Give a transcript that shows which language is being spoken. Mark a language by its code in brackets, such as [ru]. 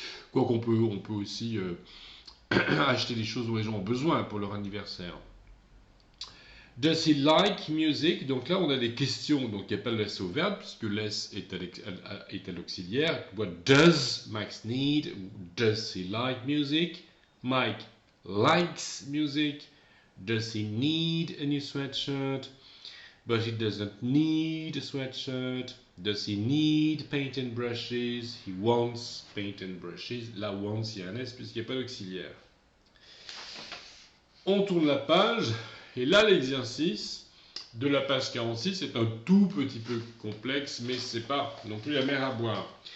[fr] Quoique on peut aussi acheter des choses dont les gens ont besoin pour leur anniversaire. [en] Does he like music? [fr] Donc là, on a des questions, donc il n'y a pas le S au verbe, puisque le S est à l'auxiliaire. [en] What does Max need? Does he like music? Mike likes music. Does he need a new sweatshirt? But he doesn't need a sweatshirt. Does he need paint and brushes? He wants paint and brushes. [fr] Là, wants, il y a un S puisqu'il n'y a pas d'auxiliaire. On tourne la page, et là, l'exercice de la page 46 est un tout petit peu complexe, mais c'est pas non plus la mer à boire.